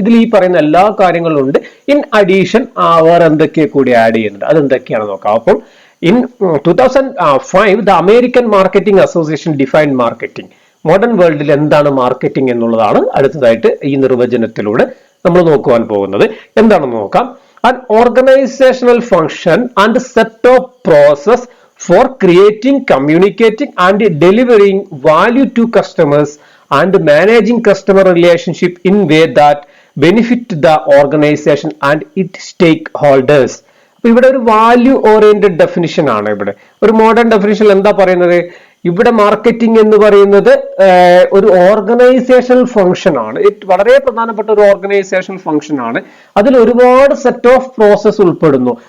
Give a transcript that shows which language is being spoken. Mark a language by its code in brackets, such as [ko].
[ml] ഇതിൽ ഈ പറയുന്ന എല്ലാ കാര്യങ്ങളും ഉണ്ട്. ഇൻ അഡീഷൻ വേറെ എന്തൊക്കെ കൂടി ആഡ് ചെയ്യുന്നുണ്ട്, അതെന്തൊക്കെയാണ് നോക്കാം. [en] അപ്പം in 2005 the American marketing association define marketing. [ml] Modern വേൾഡിൽ എന്താണ് മാർക്കറ്റിംഗ് എന്നുള്ളതാണ് അടുത്തതായിട്ട് ഈ നിർവചനത്തിലൂടെ നമ്മൾ നോക്കുവാൻ പോകുന്നത്. എന്താണെന്ന് നോക്കാം. [en] An organizational function and set of process for creating, communicating and delivering value to customers and managing customer relationship in way that benefit the organization and its stakeholders. [ml] അപ്പൊ ഇവിടെ ഒരു വാല്യൂ ഓറിയന്റഡ് ഡെഫിനിഷൻ ആണ്. ഇവിടെ ഒരു modern definition എന്താ പറയുന്നത്? ഇവിടെ marketing എന്ന് പറയുന്നത് ഒരു ഓർഗനൈസേഷണൽ ഫംഗ്ഷൻ ആണ്. വളരെ പ്രധാനപ്പെട്ട ഒരു ഓർഗനൈസേഷണൽ ഫംഗ്ഷൻ ആണ്. അതിൽ ഒരുപാട് സെറ്റ് ഓഫ് പ്രോസസ് ഉൾപ്പെടുന്നു.